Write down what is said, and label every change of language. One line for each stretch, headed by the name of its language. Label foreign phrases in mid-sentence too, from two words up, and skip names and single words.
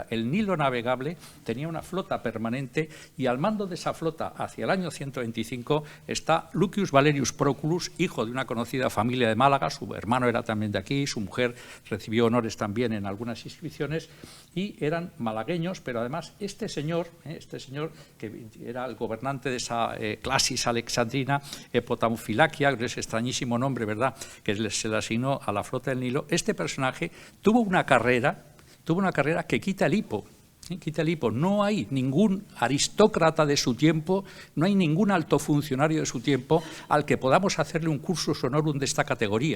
Spanish: El Nilo navegable tenía una flota permanente y al mando de esa flota hacia el año 125 está Lucius Valerius Proculus, hijo de una conocida familia de Málaga, su hermano era también de aquí, su mujer recibió honores también en algunas inscripciones y eran malagueños, pero además este señor que era el gobernante de esa clasis alexandrina, Potamfilaquia, ese extrañísimo nombre, ¿verdad?, que se le asignó a la flota del Nilo, este personaje tuvo una carrera que quita el hipo. Quita el hipo. No hay ningún aristócrata de su tiempo, no hay ningún alto funcionario de su tiempo al que podamos hacerle un
Latin: cursus honorum
Spanish: de esta categoría.